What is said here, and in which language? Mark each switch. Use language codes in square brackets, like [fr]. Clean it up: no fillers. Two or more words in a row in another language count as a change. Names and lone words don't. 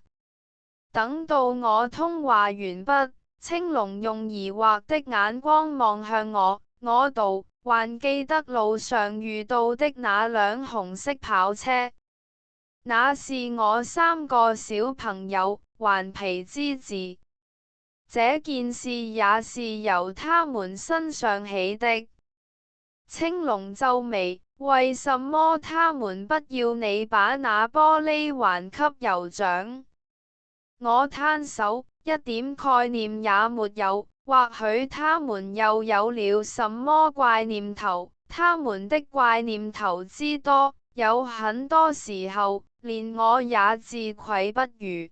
[zh] 等到我通話完畢，青龍用疑惑的眼光望向我，我道，還記得路上遇到的那輛紅色跑車？那是我3個小朋友頑皮之字，這件事也是由他們身上起的。青龍皺眉，為什麼他們不要你把那玻璃還給酋長？我攤手，一點概念也沒有，或許他們又有了什麼怪念頭，他們的怪念頭之多，有很多時候連我也自愧不如。